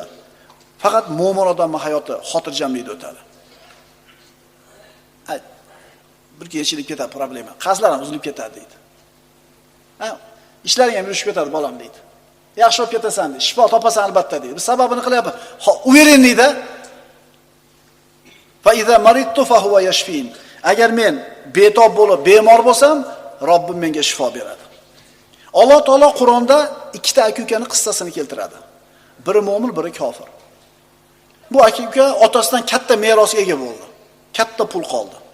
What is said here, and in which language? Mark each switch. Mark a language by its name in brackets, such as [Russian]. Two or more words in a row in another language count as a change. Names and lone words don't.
[Uzbek] Faqat mo'min odamning hayoti xotirjamlikda o'tadi. Bir kechilib ketadi problema. Qazlar ham uzilib ketadi deydi. Ishlaring ham yurishib ketadi bolam deydi. Yaxshi olib ketasan deydi. Shifo topasan albatta deydi. Biz sababini qilyapmiz. Uvering deydi. [Arabic] فإذا مرضت فهو يشفين. [Uzbek] Agar men betob bo'lib, bemor bo'lsam, Robbim menga shifo beradi. Alloh taolo Qur'onda ikkita aka-ukaning qissasini keltiradi. Biri mo'min, biri kofir. Bu aka-uka otasidan katta merosga ega bo'ldi. Katta pul qoldi.